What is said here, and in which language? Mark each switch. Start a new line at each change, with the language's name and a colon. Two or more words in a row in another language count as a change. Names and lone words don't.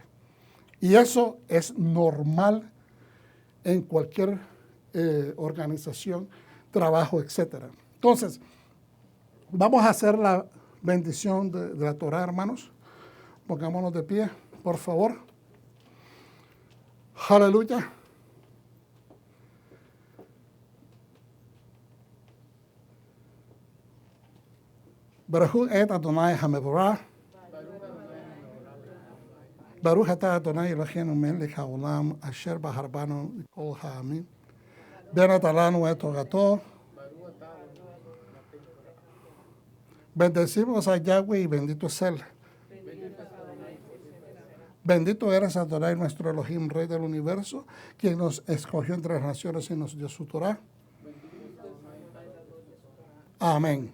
Spanish: Y eso es normal en cualquier organización, trabajo, etc. Entonces, vamos a hacer la bendición de la Torá, hermanos. Pongámonos de pie, por favor. Aleluya.
Hebrew: ברוך את אדוני המבורך. ברוך אתה אדוני אלוהינו מלך העולם אשר בחר בנו מכל העמים. ונתן לנו את תורתו.
Spanish: Bendecimos a Yahweh y bendito es Él. Bendito eres Adonai, nuestro Elohim, Rey del universo, quien nos escogió entre las naciones y nos dio su Torah. Amén.